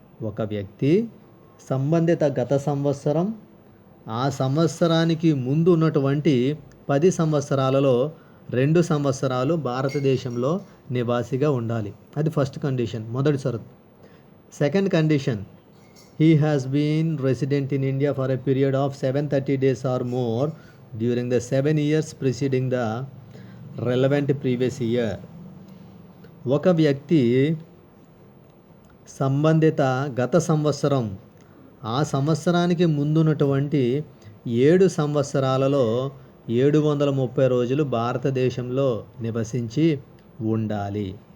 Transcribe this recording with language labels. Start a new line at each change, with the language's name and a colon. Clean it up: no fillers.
Telugu: ఒక వ్యక్తి సంబంధిత గత సంవత్సరం ఆ సంవత్సరానికి ముందు ఉన్నటువంటి 10 సంవత్సరాలలో 2 సంవత్సరాలు భారతదేశంలో నివాసిగా ఉండాలి. అది ఫస్ట్ కండిషన్, మొదటి షరతు.
English: Second condition, he has been resident in India for a period of 730 days or more during the 7 years preceding the relevant previous year.
Telugu: ఒక వ్యక్తి సంబంధిత గత సంవత్సరం, ఆ సంవత్సరానికి ముందున్నటువంటి 7 సంవత్సరాలలో 730 రోజులు భారతదేశంలో నివసించి ఉండాలి.